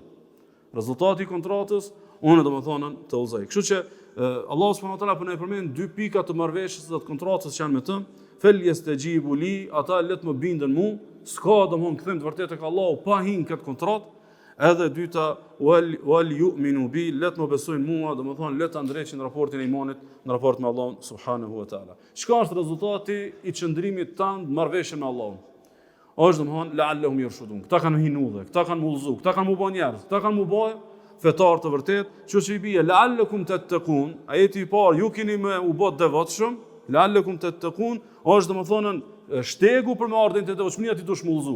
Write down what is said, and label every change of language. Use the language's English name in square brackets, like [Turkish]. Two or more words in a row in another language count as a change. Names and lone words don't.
[Albanian] Rezultati i kontratës unë domethënë të udhëzoj. Kështu që Allahu [Arabic] سبحانه وتعالى [Albanian] po na përmend dy pika të marrëveshjes së kontratës që janë me të. [Arabic] "فليستجيبوا لي", [Albanian] ata le të më bindën mua, s'ka domthon kthem të vërtetë tek Allahu pa hin këtë kontratë. Edhe dyta, [Arabic] "وليؤمنوا بي", [Albanian] le të më besojnë mua, domthon le të ndreqin raportin e imanit në raport me Allahun [Arabic] سبحانه وتعالى. [Albanian] Çka është rezultati i qëndrimit tan në marrëveshje me Allahun? Është domthon [Arabic] لعلهم يرشدون. [Albanian] Këta kanë hin udhë, këta kanë mullzu, këta kanë mu bë njerëz, këta kanë mu bë fetar të vërtet, që i bie [Arabic] لعلكم تتقون, [Albanian] ajeti i parë, ju keni më u bë devotshëm, [Arabic] لعلكم تتقون, [Albanian] është domethënë shtegu për me ardhin të devotshmëria ti dush mullzu.